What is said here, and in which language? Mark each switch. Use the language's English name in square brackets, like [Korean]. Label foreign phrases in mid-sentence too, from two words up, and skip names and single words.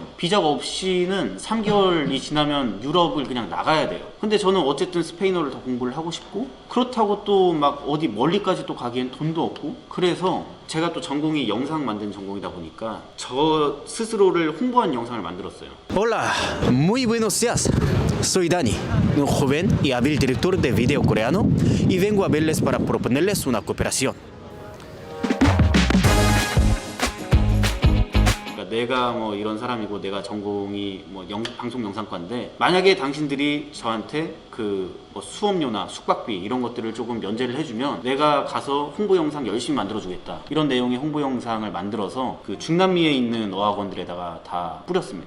[Korean] 비자가 없이는 3개월이 지나면 유럽을 그냥 나가야 돼요. 근데 저는 어쨌든 스페인어를 더 공부를 하고 싶고 그렇다고 또 막 어디 멀리까지 또 가기엔 돈도 없고, 그래서 제가 또 전공이 영상 만드는 전공이다 보니까 저 스스로를 홍보한 영상을 만들었어요. [Spanish] Hola, muy buenos días. Soy Dani, un joven y hábil director de video coreano y vengo a verles para proponerles una cooperación. [Korean] 내가 뭐 이런 사람이고 내가 전공이 뭐 방송 영상과인데 만약에 당신들이 저한테 그 뭐 수업료나 숙박비 이런 것들을 조금 면제를 해주면 내가 가서 홍보 영상 열심히 만들어주겠다, 이런 내용의 홍보 영상을 만들어서 그 중남미에 있는 어학원들에다가 다 뿌렸습니다.